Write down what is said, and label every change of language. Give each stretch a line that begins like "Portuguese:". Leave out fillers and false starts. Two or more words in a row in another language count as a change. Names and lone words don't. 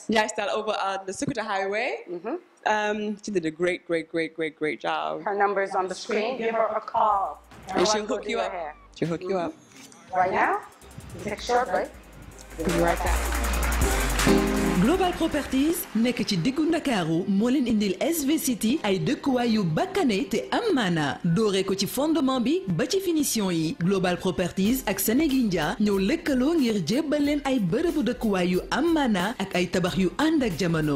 English: Jai Style over on the Sukuta Highway. She did a great job. Her number's on the screen. Give her a call. And she'll hook you up. She'll hook you up. Right now, take a short break. We'll be right back.
Wolof: Global Properties nekk ci diggu Ndakaaru moo leen indil SV City ay dëkkuwaay yu bakkane te am maana dooree ko ci fondement bi ba ci finition yi. Global Properties ak Sénégindia ñëw lëkkaloo ngir jébbal leen ay bërëbu dëkkuwaay yu am maana ak ay tabax yu ànd ak jamono.